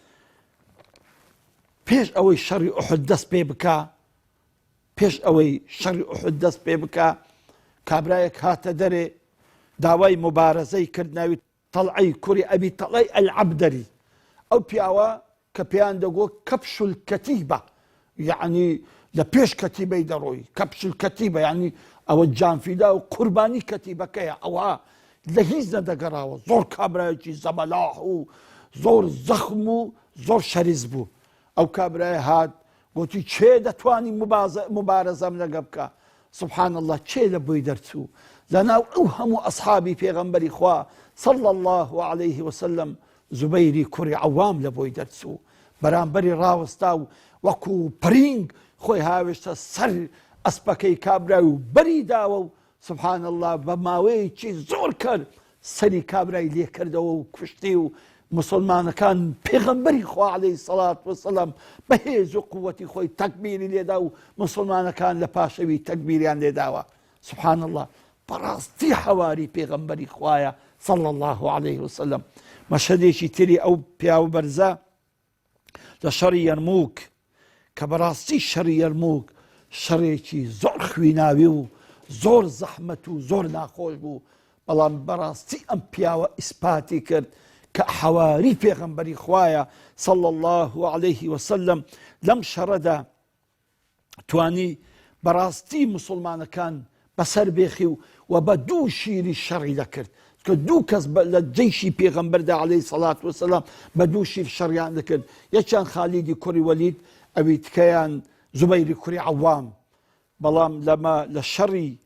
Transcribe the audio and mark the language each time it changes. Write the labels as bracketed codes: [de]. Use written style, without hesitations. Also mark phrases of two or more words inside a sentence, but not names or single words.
[ckb] پێش ئەوەی شەڕی ئوحود دەست پێ بکا کابرایەک هاتە دەرێ داوای مبارەزەی کرد ناوی تەڵعەی کوڕی ئەبی تەڵەی ئەلعەبدەری ئەو پیاوە کە پێیان دەگۆ [ar] کەپشول کەتیبە [ckb] یعنی لە پێش کەتیبەی دەڕۆی [ar] کەپشول کەتیبە [ckb] یعنی ئەوە جانفیدا و قوربانی کەتیبەکەیە ئەوە لە هیچ نەدەگەڕاوە زۆر کابرایەکی زەبەلاح و زۆر زەخم و زۆر شەریز بوو ئەو کابرای هات گوتی چێ دەتوانی مبارەزەم لەگە بکە [ar] سبحان الله [ckb] چێ لە بۆی دەرچوو لەناو ئەو هەموو ئەسحابی پێغەمبەری خوا [ar] صلى الله عليه [ckb] وسلم زوبەیری کوڕی عەوام لە بۆی دەرچوو بەرامبەری ڕاوەستا و وەکو پرینگ خۆی هاوێشتە سەر ئەسپەکەی کابرای و بەری داوە و [ar] سبحان الله [ckb] بە ماوەیەکی زۆر کرد سەری کابرای لێ کردەوە و کوشتی و مسلمانەکان پێغەمبەری خوا [ar] عەلەیهی سەڵات وەسەلام [ckb] بە هێز و قووەتی خۆی تەکبیری لێدا و مسلمانەکان لە پاشەوی تەکبیریان لێداوە [ar] سبحان الله [ckb] بەڕاستی حەواری پێغەمبەری خوایە [ar] صلى الله عليه وسلم [ckb] مەشهەدێکی تری ئەو پیاوە بەرزە لە شەڕی یەرمووک کە بەڕاستی شەڕی یەرمووک شەڕێکی زۆر خوێناوی و زۆر زەحمەت و زۆر ناخۆش بوو بەڵام بەڕاستی ئەم پیاوە ئیسپاتی کرد کە حەواری پێغەمبەری خوایە [ar] صلى الله عليه وسلم [ckb] لەم شەڕەدا توانی بەڕاستی مسلمانەکان بەسەر بێخی و بە دوو شیری شەڕی دەکرد کە دوو کەس لە جەیشی پێغەمبەردا [ar] عەلەیهی سەڵات وەسەلام [ckb] بە دوو شیر شەڕیان دەکرد یەکیان خالیدی کوڕی وەلید ئەوی تکەیان زوبەیری کوڕی عەوام بەڵام لە شەڕی